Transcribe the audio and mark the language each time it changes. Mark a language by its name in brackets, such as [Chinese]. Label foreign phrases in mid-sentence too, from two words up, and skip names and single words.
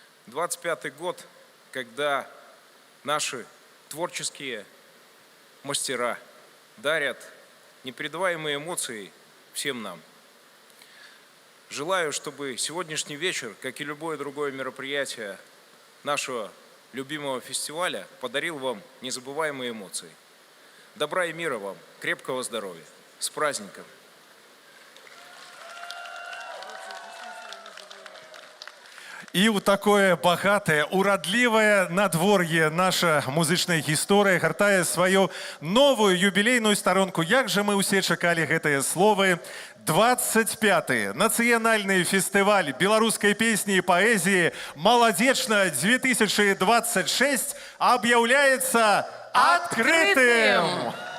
[Russian] 25-й год, когда наши творческие мастера дарят непередаваемые эмоции всем нам. Желаю, чтобы сегодняшний вечер, как и любое другое мероприятие нашего любимого фестиваля, подарил вам незабываемые эмоции. Добра и мира вам, крепкого здоровья. С праздником! [Belarusian] І ў такое багатае, урадлівае надвор'е наша музычная гісторыя гартае сваю новую юбілейную старонку. Як жа мы ўсе чакалі гэтыя словы. 25-й нацыянальны фестываль беларускай песні і паэзіі «Маладзечна-2026» аб'яўляецца адкрытым!